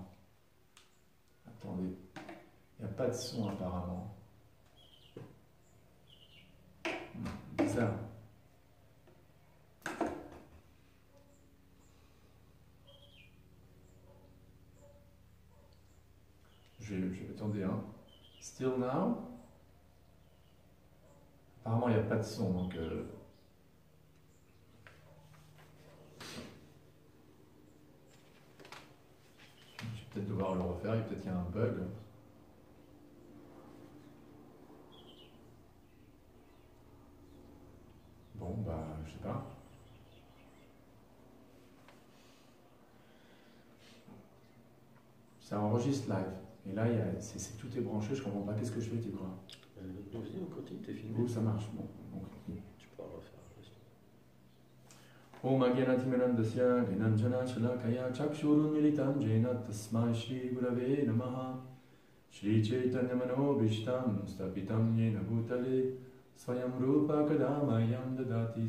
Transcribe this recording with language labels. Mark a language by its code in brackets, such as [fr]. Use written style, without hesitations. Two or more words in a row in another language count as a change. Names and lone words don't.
[fr] Attendez, il n'y a pas de son apparemment. Bizarre. Attendez, hein. [en] Still now. [fr] Apparemment, il n'y a pas de son, donc. Je vais peut-être devoir le refaire. Peut-être qu'il y a un bug. Bon, bah, je sais pas. Ça enregistre live. Et là, tout est branché, je comprends pas. Qu'est-ce que je fais, tu crois? Vas-y, on continue, t'es filmé. Oh, ça marche. Bon, on continue. Tu pourras le refaire. [sa] ॐ अज्ञानतिमनन्दस्य ज्ञानाञ्जन शलाकया चक्षुरुन् मिलितम् जेन तस्मै श्री गुरवे नमः श्री चैतन्य मनोभीष्टम् स्थापितम् येन भूतले स्वयम् रूप कदमयम् ददाति